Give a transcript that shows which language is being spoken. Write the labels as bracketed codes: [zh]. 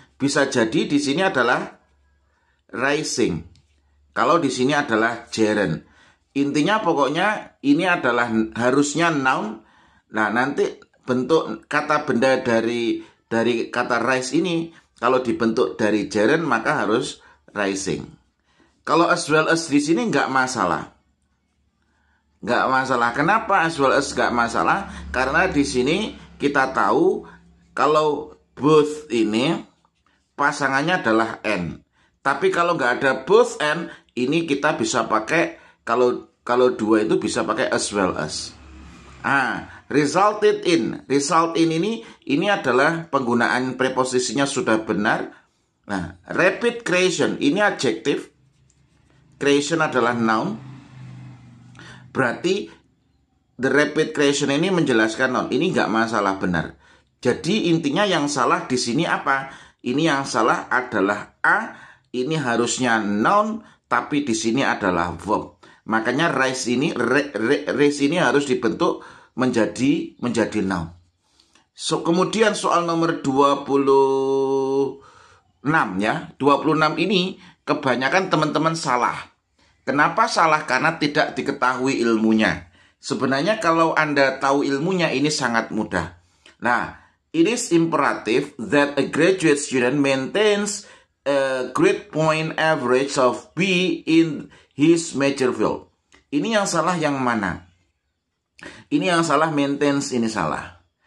[id] Bisa jadi di sini adalah rising. Kalau di sini adalah gerund. Intinya pokoknya ini adalah harusnya noun. Nah, nanti bentuk kata benda dari kata rise ini kalau dibentuk dari gerund maka harus rising. Kalau as well as di sini nggak masalah. Nggak masalah. Kenapa as well as nggak masalah? Karena di sini kita tahu kalau both ini pasangannya adalah and. Tapi kalau nggak ada both and, ini kita bisa pakai kalau dua itu bisa pakai as well as. Result in ini adalah penggunaan preposisinya sudah benar. Nah, rapid creation ini adjektif, creation adalah noun. Berarti the repeat creation ini menjelaskan noun. Ini nggak masalah, benar. Jadi intinya yang salah di sini apa? Ini yang salah adalah A. Ini harusnya noun, tapi di sini adalah verb. Makanya raise ini harus dibentuk menjadi noun. So, kemudian soal nomor 26 ya. 26 ini kebanyakan teman-teman salah. Kenapa salah? Karena tidak diketahui ilmunya. Sebenarnya kalau Anda tahu ilmunya ini sangat mudah. [en] Nah, it is imperative that a graduate student maintains a grade point average of B in his major field. [id] Ini yang salah yang mana? Ini yang salah, maintains ini salah.